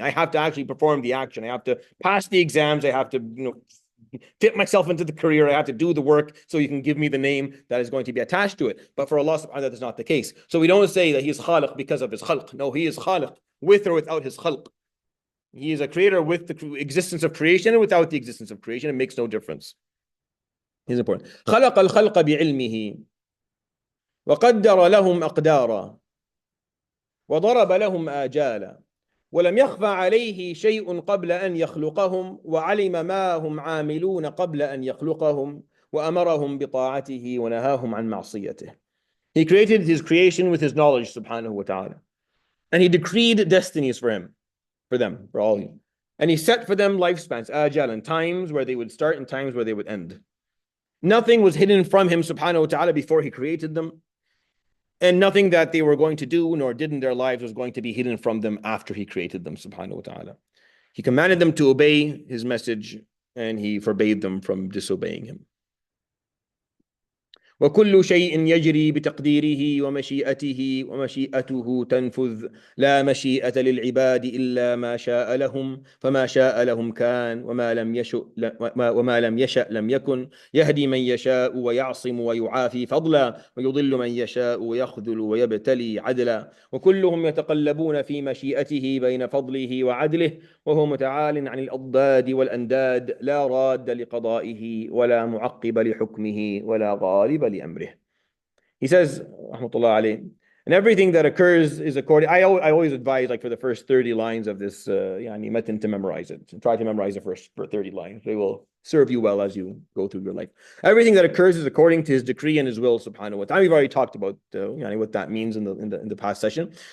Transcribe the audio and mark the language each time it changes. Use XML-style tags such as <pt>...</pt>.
<en>I have to actually perform the action. I have to pass the exams. I have to, fit myself into the career. I have to do the work so you can give me the name that is going to be attached to it. But for Allah subhanahu wa ta'ala, that is not the case. So we don't say that he is khaliq because of his khalq. No, he is khaliq with or without his khalq. He is a creator with the existence of creation and without the existence of creation. It makes no difference. It's important.</en> <ar>خلق الخلق بعلمه وقدر لهم أقدارا وضرب لهم آجالا ولم يخفى عليه شيء قبل أن يخلقهم وعلم ما هم عاملون قبل أن يخلقهم وأمرهم بطاعته ونهاهم عن معصيته.</ar> <en>He created his creation with his knowledge, subhanahu wa ta'ala. And he decreed destinies for them, for all. And he set for them lifespans, ajal, and times where they would start and times where they would end. Nothing was hidden from him, subhanahu wa ta'ala, before he created them. And nothing that they were going to do nor did in their lives was going to be hidden from them after he created them, subhanahu wa ta'ala. He commanded them to obey his message and he forbade them from disobeying him.</en> <ar>وكل شيء يجري بتقديره ومشيئته ومشيئته تنفذ لا مشيئة للعباد إلا ما شاء لهم فما شاء لهم كان وما لم يشأ لم يكن يهدي من يشاء ويعصم ويعافي فضلا ويضل من يشاء ويخذل ويبتلي عدلا وكلهم يتقلبون في مشيئته بين فضله وعدله وهو متعال عن الأضداد والأنداد لا راد لقضائه ولا معقب لحكمه ولا غالب لأمره.</ar> <en>He says, rahmatullah alayhi, and everything that occurs is according. I always advise, like for the first 30 lines of this matan, to memorize it. Try to memorize the first 30 lines. They will serve you well as you go through your life. Everything that occurs is according to his decree and his will, subhanahu wa ta'ala. We've already talked about what that means in the past session.</en>